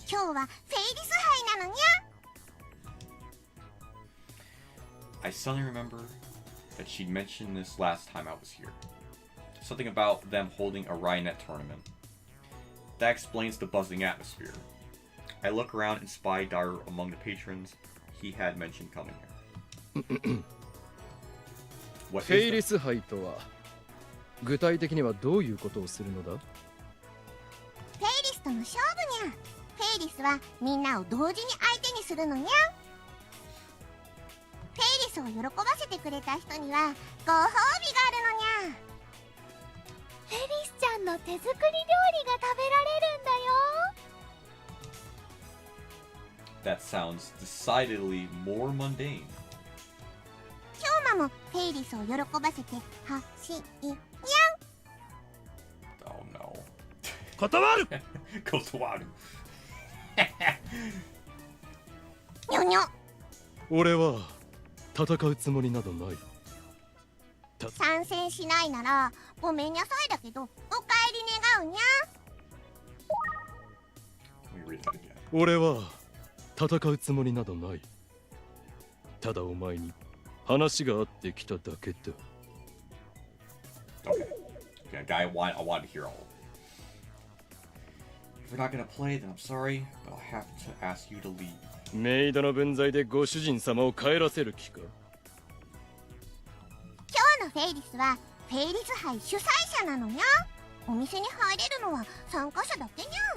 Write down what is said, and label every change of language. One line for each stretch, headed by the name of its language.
Japanese: 今日はフェイリス杯なのにゃ
English: I suddenly remember that she'd mentioned this last time I was here. Something about them holding a Rhinonet tournament. That explains the buzzing atmosphere. I look around and spy Daru among the patrons he had mentioned coming here. What
Japanese: フェイリ
English: is
Japanese: ス杯とは具体的にはどういうことをするのだ？フェイリスとの勝負にゃフェイリスはみんなを同時に相手にするのにゃフェイリスを喜ばせてくれた人にはご褒美があるのにゃフェリスちゃんの手作り料理が食べられるんだよ
English: That sounds decidedly more mundane.
Japanese: 今日もフェイリスを喜ばせてほしいにゃん
English: Oh no.
Japanese: 断る Kotowaru. にょにょ俺は戦うつもりなどない。参戦しないならごめんなさいだけどお帰り願うにゃ
English: Let me read that again.
Japanese: 俺は戦うつもりなどない。ただお前に話があってきただけだ。
English: Okay, guy, I want to hear all. If you're not gonna play, then I'm sorry, but I'll have to ask you to leave.
Japanese: メイドの分際でご主人様を帰らせる気か？今日のフェイリスはフェイリス杯主催者なのにゃお店に入れるのは参加者だけにゃ